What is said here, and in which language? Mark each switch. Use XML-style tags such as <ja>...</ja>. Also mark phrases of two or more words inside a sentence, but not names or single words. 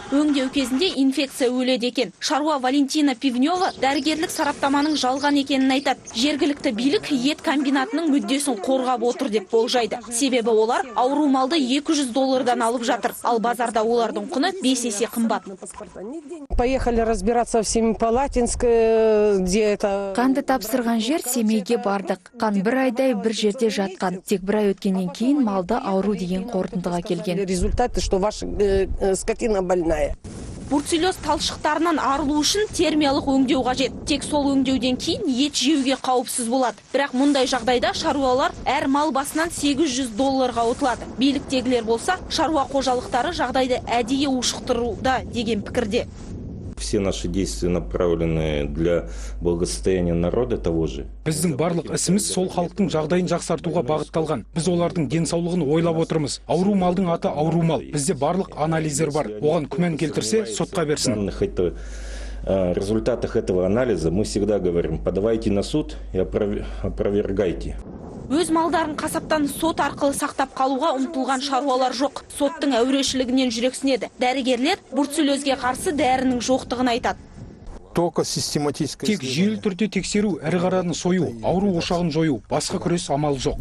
<kk>Өңдеу кезінде инфекция өледі екен. Шаруа Валентина Пивнева дәрігерлік сараптаманың жалған екенін айтады. Жергілікті билік ет комбинатының мүддесін қорғап отыр деп болжайды. Себебі олар ауру малды $200 алып жатыр. Ал базарда олардың құны 5 есе қымбат.</kk> <ru>Поехали разбираться в Семипалатинск, где это...</ru> <kk>Қанды тапсырған жер Семейге бардық. Қан бір айдай бір жерде жатқан. Тек бір ай өткеннен кейін малды ауру деген қорытындыға келген.</kk> <ru>Результаты, что ваша скотина больная.</ru> <kk>Бруцеллез талшықтарынан арылу үшін термиялық өңдеу қажет. Тек сол өңдеуден кейін ет жеуге қауіпсіз болады. Бірақ мұндай жағдайда шаруалар әр мал басынан $800 ұтылады. Биліктегілер болса, шаруа қожалықтары жағдайды әдейі ушықтыруда деген пікірде.</kk> <ru>Все наши действия направлены для благосостояния народа того же.</ru> <kk>Біздің барлық ісіміз сол халықтың жағдайын жақсартуға бағытталған. Біз олардың денсаулығын ойлап отырмыз. Ауру малдың аты ауру мал. Бізде барлық анализдер бар. Оған күмән келтірсе, сотқа берсін.</kk> <ru>В результатах этого анализа мы всегда говорим: подавайте на суд и опровергайте.</ru> <kk>Өз малдарын қасаптан сот арқылы сақтап қалуға ұмтылған шаруалар жоқ. Соттың әурешілігінен жүрексінеді. Дәрігерлер бруцеллезге қарсы дәрінің жоқтығын айтады. Тек жүйелі түрде тексеру, ірі қараны сою, ауру ошағын жою, басқа күрес амал жоқ.</kk>